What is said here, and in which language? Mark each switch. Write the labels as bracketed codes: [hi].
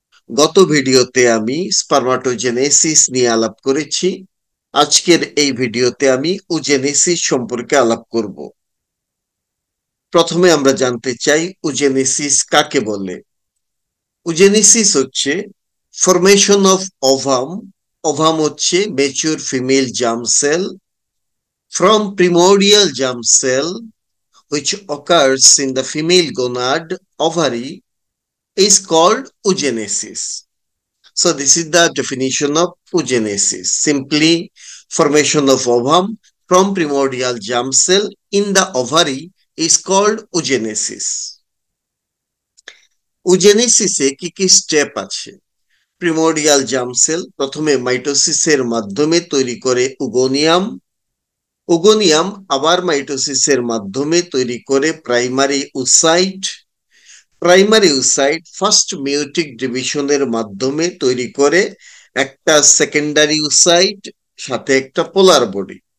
[bn] গত ভিডিওতে আমি স্পারমাটোজেনেসিস নিয়ে আলাপ করেছি। আজকের এই ভিডিওতে আমি ওজেনেসিস সম্পর্কে আলাপ করব। প্রথমে আমরা জানতে চাই ওজেনেসিস কাকে বলে। ওজেনেসিস হচ্ছে ফরমেশন অফ ওভাম। ওভাম হচ্ছে [en] Mature female germ cell from primordial germ cell which occurs in the female gonad ovary is called oogenesis. So this is the definition of oogenesis. Simply, formation of ovum from primordial germ cell in the ovary is called oogenesis. [bn] ওজেনেসিসে কি কি step আছে? প্রিমোর্ডিয়াল germ sell প্রথমে মাইটোসিসের মাধ্যমে তৈরি করে ওগোনিয়াম। ওগোনিয়াম আবার মাইটোসিসের মাধ্যমে তৈরি করে primary oocyte. Primary oocyte first মিওটিক ডিভিশনের মাধ্যমে তৈরি করে একটা সেকেন্ডারি ওসাইট সাথে একটা পোলার বডি।